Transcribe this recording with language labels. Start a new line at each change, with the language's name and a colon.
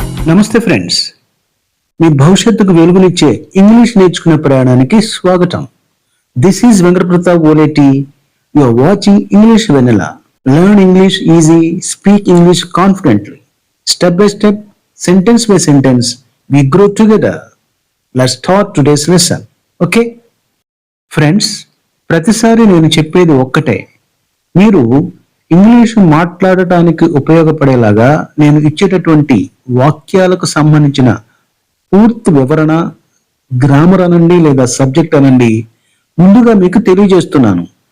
Telugu: నమస్తే ఫ్రెండ్స్, మీ భవిష్యత్తుకు వెలుగునిచ్చే ఇంగ్లీష్ నేర్చుకునే ప్రయాణానికి స్వాగతం.
English: This is Venkata Pratap Oleti. You are watching English Vennela. Learn English easy, speak English confidently. Step by step, sentence by sentence, we grow together. Let's start today's lesson. Okay?
Telugu: Friends, ప్రతిసారి నేను చెప్పేది ఒక్కటే, మీరు ఇంగ్లీషు మాట్లాడటానికి ఉపయోగపడేలాగా నేను ఇచ్చేటటువంటి వాక్యాలకు సంబంధించిన పూర్తి వివరణ, గ్రామర్ అనండి లేదా సబ్జెక్ట్ అనండి, ముందుగా మీకు తెలియజేస్తున్నాను.